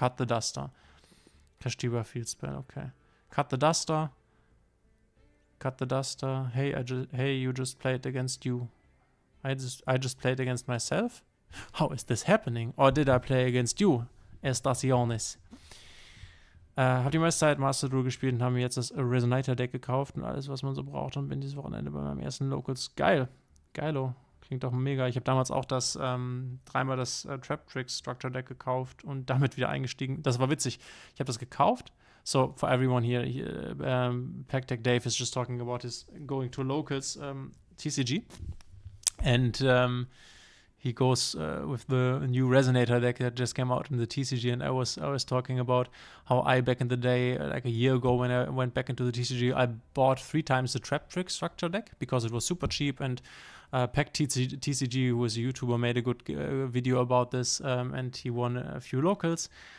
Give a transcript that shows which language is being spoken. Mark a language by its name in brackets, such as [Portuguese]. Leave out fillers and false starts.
[English] Cut the Duster. Kashtira Field Spell, okay. Cut the Duster. Cut the Duster. Hey, you just played against you. I just played against myself? How is this happening? Or did I play against you? Estaciones. [German] Hab die meiste Zeit Master Duel gespielt und haben mir jetzt das Resonator Deck gekauft und alles, was man so braucht, und bin dieses Wochenende bei meinem ersten Locals. Geil. Geilo. Klingt doch mega. Ich habe damals auch das dreimal das Trap Tricks Structure Deck gekauft und damit wieder eingestiegen. Das war witzig. Ich habe das gekauft. [English] So, for everyone here, Pack Deck Dave is just talking about his going to locals TCG. And he goes with the new Resonator deck that just came out in the TCG, and I was talking about how I, back in the day, like a year ago when I went back into the TCG, I bought 3 times the Trap Trick Structure deck because it was super cheap, and Pack TCG, who is a YouTuber, made a good video about this, and he won a few locals.